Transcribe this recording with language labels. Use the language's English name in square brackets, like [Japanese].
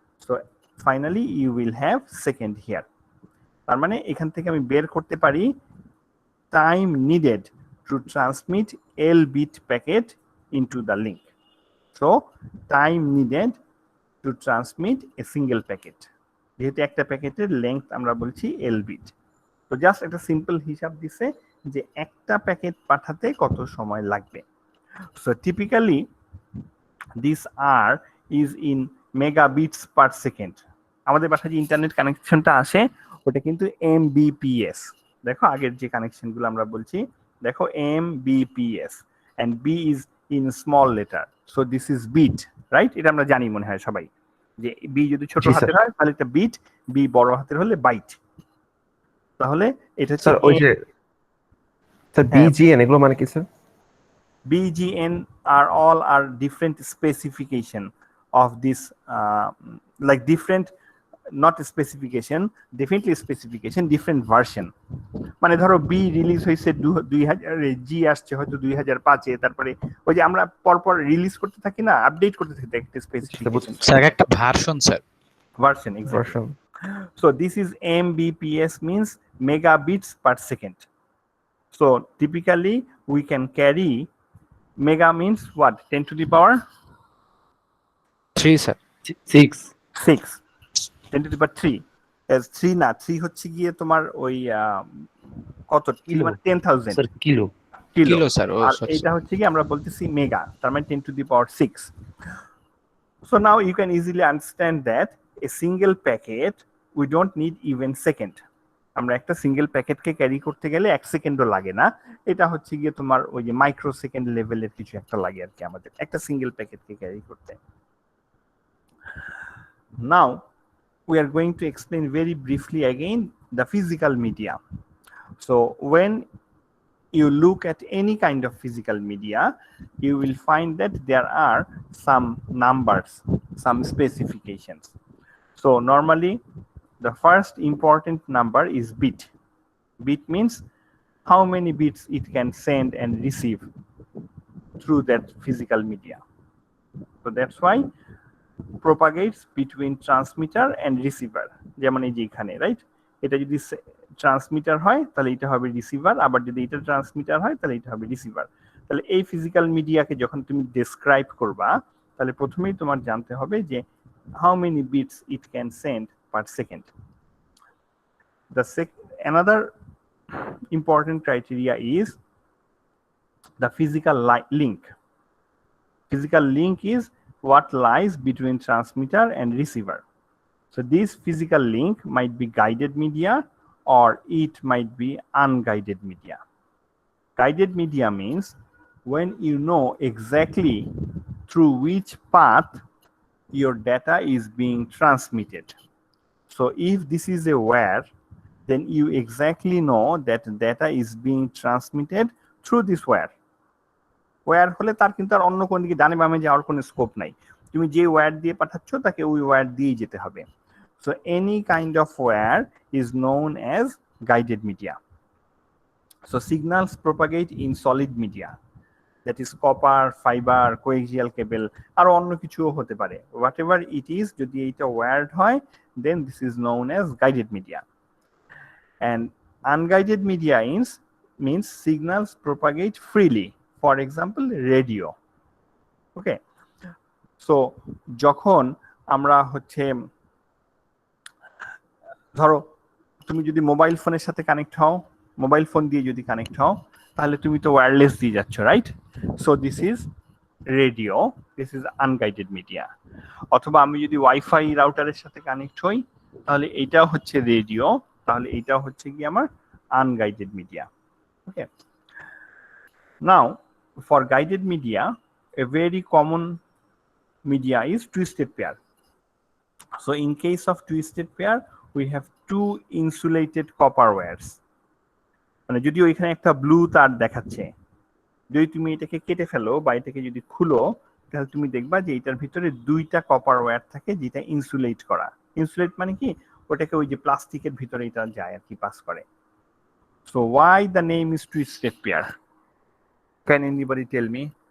[English] So finally you will have second here. [Bangla] তার মানে এখান থেকে আমি বের করতে পারি [English] time needed to transmit L bit packet into the link. So time needed to transmit a single packet. [Bangla] যেহেতু একটা প্যাকেটের লেংথ আমরা বলছি L bit. তো জাস্ট একটা সিম্পল হিসাব দিছে যে একটা প্যাকেট পাঠাতে কত সময় লাগবে। [English] So typically this R is in megabits per second. [Bangla] আমাদের বাসায় যে ইন্টারনেট কানেকশনটা আসে ওটা কিন্তু Mbps। দেখো আগের যে কানেকশনগুলো আমরা বলছি, দেখো Mbps [English] and B is in small letter. So this is bit, right? [Bangla] এটা আমরা জানি মনে হয় সবাই যে B যদি ছোট হাতের হয় তাহলে এটা বিট, B বড় হাতের হলে বাইট। তাহলে এটা হচ্ছে স্যার ওই যে স্যার BGN এগুলো মানে কি sir? [English] BGN are different specification of this like different, not specification, definitely specification, different version. [Bangla] মানে ধরো B রিলিজ হয়েছে 2000, G আসছে হয়তো 2005 এ, তারপরে ওই যে আমরা পরপর রিলিজ করতে থাকি না, আপডেট করতে থাকি একটা স্পেসিফিকেশন, স্যার একটা version sir, [English] version exactly. So this is Mbps means megabits per second. So typically we can carry, mega means what, 10 to the power [Bangla] 3 sir, 6, [English] 10 to the power 3 as 3 [Bangla] না 3 হচ্ছে গিয়ে তোমার ওই কত কিলো মানে 10000 sir kilo kilo sir. ও আর [English] sorry, [Bangla] এটা হচ্ছে কি আমরা বলতেছি মেগা, তার মানে [English] 10 to the power 6. So now you can easily understand that a single packet we don't need even second. [Bangla] আমরা একটা সিঙ্গেল প্যাকেটকে ক্যারি করতে গেলে 1 সেকেন্ডও লাগে না, এটা হচ্ছে গিয়ে তোমার ওই যে মাইক্রো সেকেন্ড লেভেলের কিছু একটা লাগে আর কি আমাদের একটা সিঙ্গেল প্যাকেটকে ক্যারি করতে। [English] Now we are going to explain very briefly again the physical media. So when you look at any kind of physical media, you will find that there are some numbers, some specifications. So normally the first important number is bit. Bit means how many bits it can send and receive through that physical media. So that's why propagates between transmitter and receiver. [Bangla] যেমন এই যে এখানে, right? এটা যদি transmitter হয় তাহলে এটা হবে রিসিভার, আবার যদি এটা ট্রান্সমিটার হয় তাহলে এটা হবে রিসিভার। তাহলে এই ফিজিক্যাল মিডিয়াকে যখন তুমি ডেসক্রাইব করবা তাহলে প্রথমেই তোমার জানতে হবে যে [English] how many bits it can send per second. Another important criteria is the physical link. Physical link is what lies between transmitter and receiver. So this physical link might be guided media or it might be unguided media. Guided media means when you know exactly through which path your data is being transmitted. So if this is a wire, then you exactly know that data is being transmitted through this wire. [Bangla] Wire হলে তার কিন্তু আর অন্য কোন দিকে ডানে বামে যাওয়ার কোনো স্কোপ নাই, তুমি যে ওয়্যার দিয়ে পাঠাচ্ছ তাকে ওই ওয়্যার দিয়েই যেতে হবে। [English] So any kind of wire is known as guided media. So signals propagate in solid media, that is copper, fibre, coaxial cable, [Bangla] আরো অন্য কিছুও হতে পারে। [English] whatever it is, [Bangla] যদি এইটা ওয়্যার্ড হয় [English] Then this is known as guided media. And unguided media means signals propagate freely. For example, radio. [Bangla] Okay, so যখন আমরা হচ্ছে ধরো তুমি যদি মোবাইল ফোনের সাথে কানেক্ট হও, মোবাইল ফোন দিয়ে যদি কানেক্ট হও তাহলে তুমি তো ওয়্যারলেস দিয়ে যাচ্ছ, right? [English] So this is radio, this is unguided media. [Bangla] অথবা আমি যদি ওয়াইফাই রাউটারের সাথে কানেক্ট হই তাহলে এইটাও হচ্ছে রেডিও, তাহলে এইটাও হচ্ছে কি আমার unguided media. [English] Okay, now for guided media, a very common media is twisted pair. So in case of twisted pair, we have two insulated copper wires. [Bangla] মানে যদিও এখানে একটা ব্লু তার দেখাচ্ছে, যদি তুমি এটাকে কেটে ফেলো বা এটাকে যদি খুলো তাহলে তুমি দেখবা যে এটার ভিতরে দুইটা কপার ওয়্যার থাকে যেটা ইনসুলেট করা। ইনসুলেট মানে কি, ওটাকে ওই যে প্লাস্টিকের ভিতরে এটা যায় আর কি, পাস করে। [English] So why the name is twisted pair? Can anybody tell me?